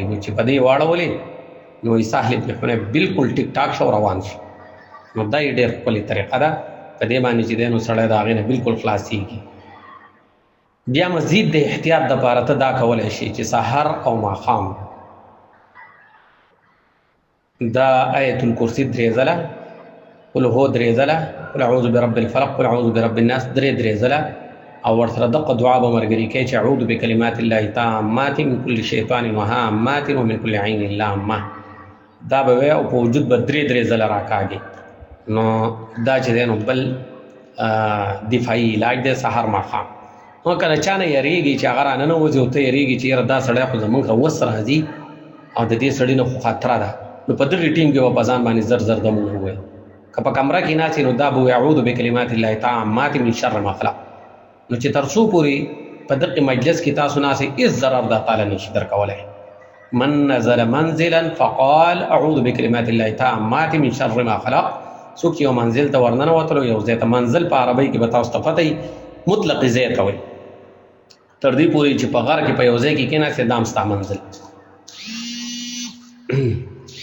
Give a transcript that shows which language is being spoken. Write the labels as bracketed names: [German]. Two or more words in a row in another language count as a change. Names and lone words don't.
[Pashto] نو چې په دې واړولې نو وایي سهل ابن حنیف بالکل ټیک ټاک شو روان شي. نو دا یې ډېر ښکلې طریقه ده، په دې باندې چې دی نو سړی د هغې نه بالکل خلاصېږي. بیا مزید د احتیاط دپاره ته دا کولی شي چې سحر او ماښام دا آیت الکرسي 3 ځله، [Arabic] قل هو [Pashto] 3 ځله، قل اعوذ برب الفلق، قل اعوذ برب الناس 3 ځله، او ورسره دغه دعا به ملګري کوي چې [Arabic] اعوذ بکلمات الله التامات من كل شیطان وهامات ومن كل عین لامه. [Pashto] دا به وایي او په وجود به 3 ځله راکاږي. نو دا چې دی نو بل دفاعي علاج دی سحر ماښام. نو که د چا نه یېرېږي چې هغه راننوځي او ته یېرېږي چې یاره دا سړی خو زمونږ وس راځي او د دې سړي نه خو خطره ده، نو په دغې ټیم کې به په ځان باندې زر دمونه ووایي که په کمره کې ناسې نو دا به [Arabic] اعوذ بکلمات الله التامات من شر ما خلق. [Pashto] نو چې تر څو پورې په دغه مجلس کې تاسو ناسې هېڅ ضرر دا تعالی نشي درکولی. [Arabic] من نزل منزلا فقال اعوذ بکلمات الله التامات من شر ما خلق. [Pashto] څوک چې یو منزل ته ورننوتلو، یو ځای ته، منزل په عربۍ کې به تاسو ته پته وي مطلق ځای ته وایي، تر دې پورې چې په غار کې په یو ځای کې کېناستې دا هم ستا منزل.